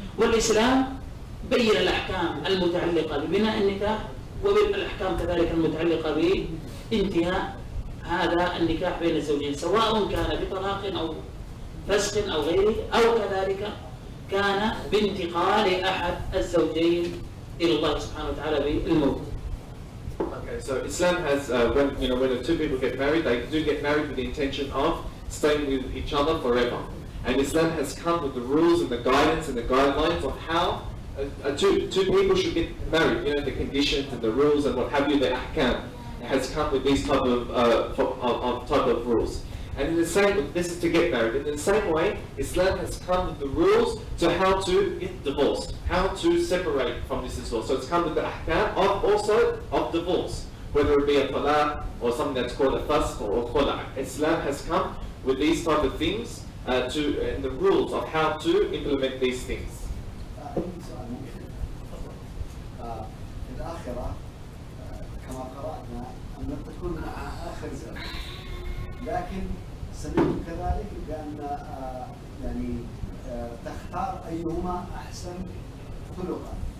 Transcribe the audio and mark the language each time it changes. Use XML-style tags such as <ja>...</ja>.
<ar>والإسلام بين الأحكام المتعلقة ببناء النكاح وبالأحكام كذلك المتعلقة بانتهاء هذا النكاح بين الزوجين، سواء كان بطلاق أو فسخ أو غيره، أو كذلك كان بانتقال أحد الزوجين إلى الله سبحانه وتعالى بالموت.</ar> <en>Okay, so Islam has when the two people get married, they do get married with the intention of staying with each other forever. And Islam has come with the rules and the guidance and the guidelines of how two people should get married. The conditions and the rules and what have you. The ahkam has come with these type of rules. And in the same, this is to get married. In the same way, Islam has come with the rules to how to get divorced, how to separate from this as well. So it's come with the ahkam of divorce, whether it be a talaq or something that's called a fasq or khula'. Islam has come with these type of things and the rules of how to implement these things.</en> <ar>في الآخرة كما قرأنا أن تكون مع آخر زمن، لكن سمعت كذلك بأن تختار أيهما أحسن خلقا.</ar>